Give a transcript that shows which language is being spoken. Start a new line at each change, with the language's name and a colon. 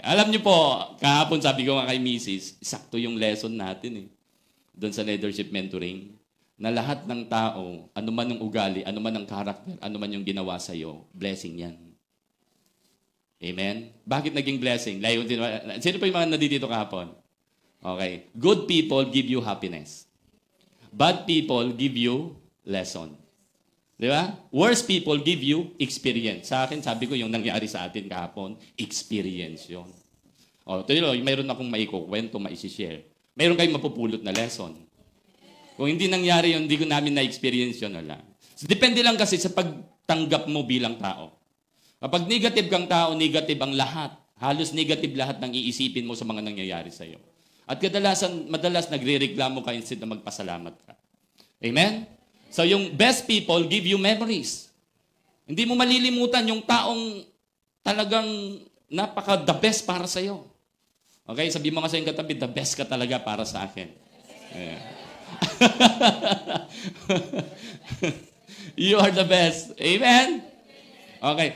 Filipino: Alam niyo po, kahapon sabi ko nga kay Mrs., sakto yung lesson natin eh. Doon sa leadership mentoring, na lahat ng tao, anuman ang ugali, anuman ang karakter, anuman yung ginawa sa'yo, blessing yan. Amen? Bakit naging blessing? Sino pa yung mga nandito kahapon? Okay.
English: Good people give you happiness. Bad people give you lesson.
Filipino: Di ba?
English: Worst people give you experience.
Filipino: Sa akin, sabi ko yung nangyari sa atin kahapon, experience yun. Mayroon akong maikukwento, maisishare. Mayroon kayong mapupulot na lesson. Kung hindi nangyari yun, hindi ko namin na-experience yun. Wala. So, depende lang kasi sa pagtanggap mo bilang tao. Kapag negative kang tao, negative ang lahat. Halos negative lahat ng iisipin mo sa mga nangyayari sa iyo. At madalas nagre-reklamo ka instead na magpasalamat ka. Amen?
English: So yung best people give you memories.
Filipino: Hindi mo malilimutan yung taong talagang napaka-the best para sa iyo. Okay? Sabi mo nga sa iyong katabi,
English: the best
Filipino: ka talaga para sa akin. Yeah.
English: You are the best. Amen? Okay.